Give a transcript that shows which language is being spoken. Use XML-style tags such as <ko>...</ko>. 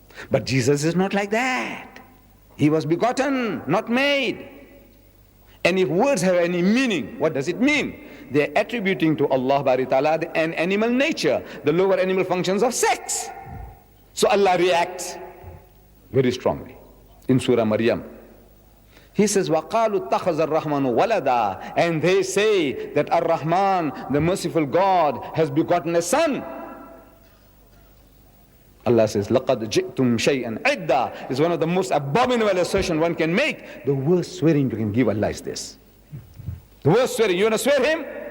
<en>But Jesus is not like that. He was begotten, not made. And if words have any meaning, what does it mean? They are attributing to Allah Bari Ta'ala an animal nature, the lower animal functions of sex. So Allah reacts very strongly in Surah Maryam. He says,</en> <ar>وَقَالُوا اتَّخَذَ الرَّحْمَنُ وَلَدًا.</ar> <en>And they say that Ar-Rahman, the merciful God, has begotten a son. Allah says,</en> <ar>لَقَدْ جِئْتُمْ شَيْئًا عِدًّا</ar> <en>is one of the most abominable assertions one can make. The worst swearing you can give Allah is this. The worst swearing, you want to swear him?</en>